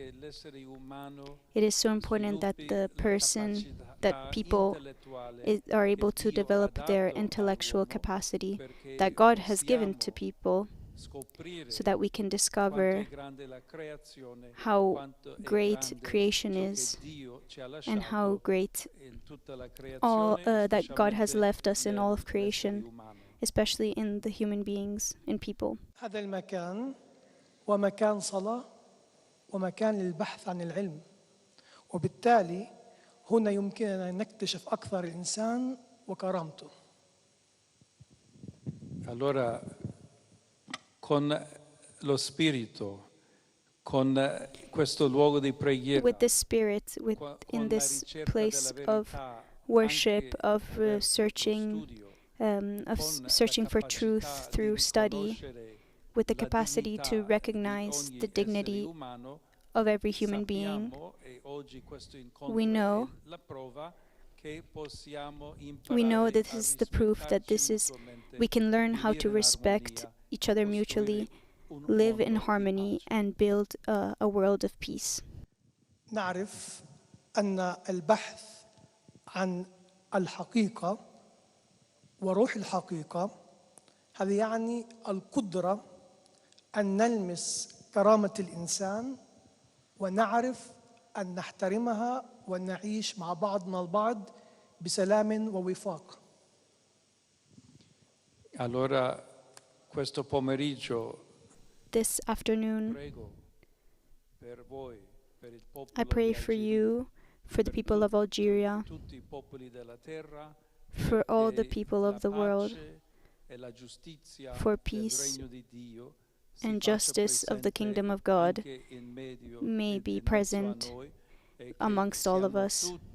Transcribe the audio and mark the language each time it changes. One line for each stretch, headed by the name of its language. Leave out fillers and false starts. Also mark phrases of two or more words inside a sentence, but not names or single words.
English: It is so important that people are able to develop their intellectual capacity that God has given to people, so that we can discover how great creation is and how great that God has left us in all of creation, especially in the human beings, in people.
Arabic: هذا المكان ومكان صلاة ومكان للبحث عن العلم، وبالتالي هنا يمكننا أن نكتشف أكثر الإنسان وكرامته.
Italian: Allora, con lo spirito, con questo luogo di preghiera,
English: with the Spirit, in this place of worship, of searching for truth through study, with the capacity to recognize the dignity of every human being, we know that this is the proof that we can learn how to respect each other mutually, live in harmony, and build a world of peace.
Arabic: نعرف أن البحث عن الحقيقة وروح الحقيقة هذا يعني القدرة أن نلمس كرامة الإنسان ونعرف أن نحترمها ونعيش مع بعضنا البعض بسلام ووفاق.
Italian: Allora, questo pomeriggio,
English: this afternoon, I pray for you, for the people of Algeria, for all the people of the world, for peace and justice of the kingdom of God may be present amongst all of us,